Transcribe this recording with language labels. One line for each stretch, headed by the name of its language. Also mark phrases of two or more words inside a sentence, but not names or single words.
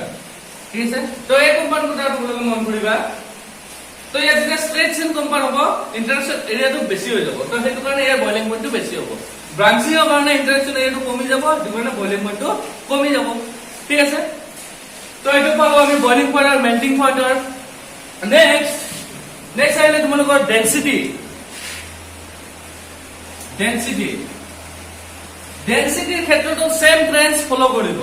Assamese: ঠিক আছে তো এই কম্পাউন্ড কথা তোমালোকে মন কৰিবা তো ইয়াত যেতিয়া
English: straight chain compound
Assamese: হ'ব
English: interaction area
Assamese: বেছি হৈ যাব তো সেইটো কাৰণে ইয়াৰ
English: boiling point
Assamese: বেছি হ'ব। ব্রাঞ্চিংৰ কাৰণে
English: interaction area
Assamese: কমি যাব সেইটো কাৰণে
English: boiling point
Assamese: কমি যাব। ঠিক আছে তো এইটো পালো আমি
English: boiling point
Assamese: আৰু
English: melting point.
Assamese: নেক্সট আহিলে তোমালোকৰ ডেন্সিটিৰ ক্ষেত্ৰতো
English: same trends follow
Assamese: কৰিব।